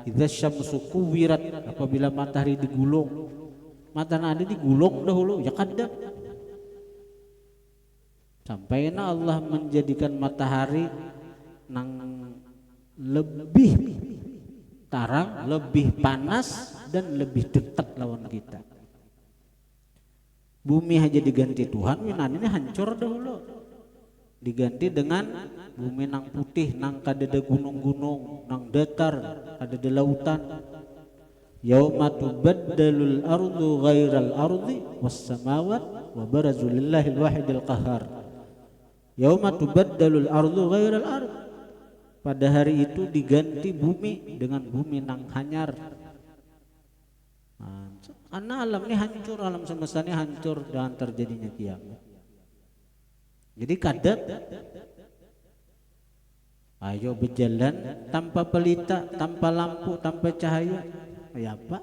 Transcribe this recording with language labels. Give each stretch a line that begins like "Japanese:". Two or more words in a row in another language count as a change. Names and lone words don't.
Arabic: إذا الشمس كورت,
Banjar: apabila matahari digulung, matahari ada digulung dahulu ya kadang sampai Allah menjadikan matahari nang lebih tarang, lebih panas dan lebih dekat lawan kita. Bumi aja diganti Tuhan, Yunan ini hancur dahulu, diganti dengan bumi nang putih, nang kadada gunung-gunung, nang datar, kadada lautan.
Arabic: يوم تبدل الأرض غير الأرض والسماوات وبرزوا لله الواحد القهار. يوم تبدل الأرض غير الأرض,
Banjar: pada hari itu diganti bumi dengan bumi nang hanyar. Karena alam ini hancur, alam semesta ini hancur dengan terjadinya kiamat. Jadi kadat ayo berjalan tanpa pelita, tanpa lampu, tanpa cahaya, ya apa?